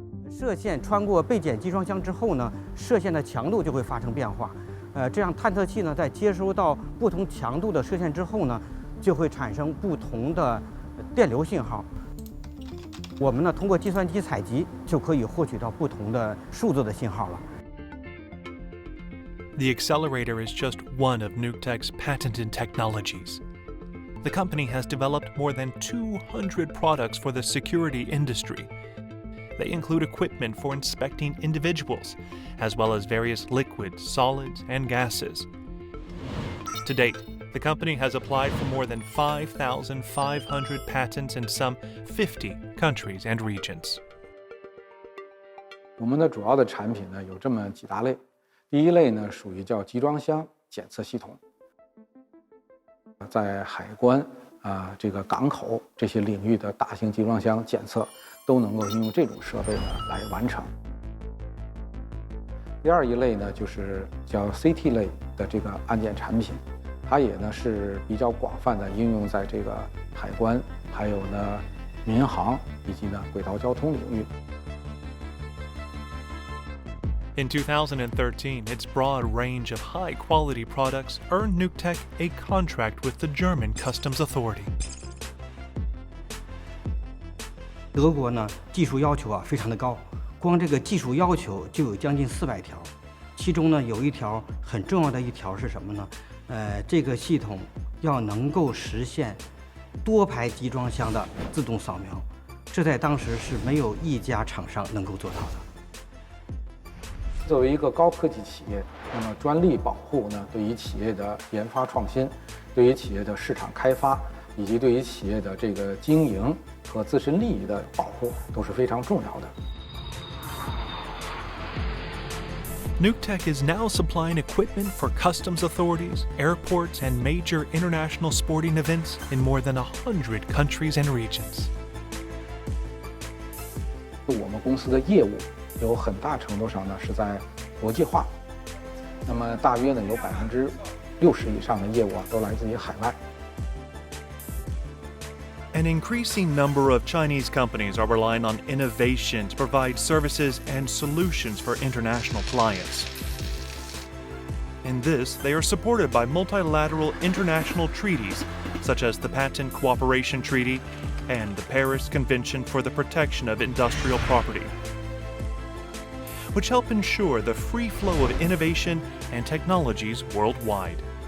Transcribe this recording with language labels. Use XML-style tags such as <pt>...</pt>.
<zh>射线穿过被检集装箱之后呢，射线的强度就会发生变化，这样探测器呢在接收到不同强度的射线之后呢，就会产生不同的电流信号。我们呢，通过计算机采集就可以获取到不同的数字的信号了。</zh> <en>The accelerator is just one of NewTek's patented technologies. The company has developed more than 200 products for the security industry. They include equipment for inspecting individuals, as well as various liquids, solids, and gases. To date, the company has applied for more than 5,500 patents in some 50 countries and regions.</en> <zh>我们的主要的产品呢有这么几大类，第一类呢属于叫集装箱检测系统，在海关这个港口这些领域的大型集装箱检测都能够应用这种设备呢来完成。第二一类呢就是叫 CT 类的这个安检产品。它也呢是比较广泛的应用在这个海关，还有呢民航以及呢轨道交通领域。</zh> <en>In 2013, its broad range of high-quality products earned NewTek a contract with the German Customs Authority.</en> <zh>德国呢技术要求非常的高，光这个技术要求就有将近400条，其中呢有一条很重要的一条是什么呢？这个系统要能够实现多排集装箱的自动扫描，这在当时是没有一家厂商能够做到的。作为一个高科技企业，那么专利保护呢，对于企业的研发创新，对于企业的市场开发，以及对于企业的这个经营和自身利益的保护都是非常重要的。</zh> <en>Newtek is now supplying equipment for customs authorities, airports, and major international sporting events in more than 100 countries and regions.</en> <zh>我们公司的业务有很大程度上呢是在国际化，那么大约呢有60%以上的业务都来自于海外。</zh> <en>An increasing number of Chinese companies are relying on innovation to provide services and solutions for international clients. In this, they are supported by multilateral international treaties, such as the Patent Cooperation Treaty and the Paris Convention for the Protection of Industrial Property, which help ensure the free flow of innovation and technologies worldwide.</en>